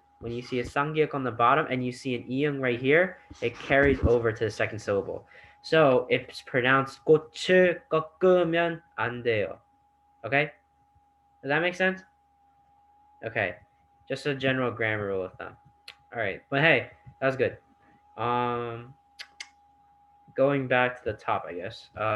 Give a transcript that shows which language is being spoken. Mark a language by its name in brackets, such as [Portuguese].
[English] When you see a sangyak on the bottom and you see an iung right here, it carries over to the second syllable. So it's pronounced [Korean] 꽃을 꺾으면 안 돼요. [English] Okay? Does that make sense? Okay. Just a general grammar rule of thumb. All right. But hey, that was good. Going back to the top, I guess.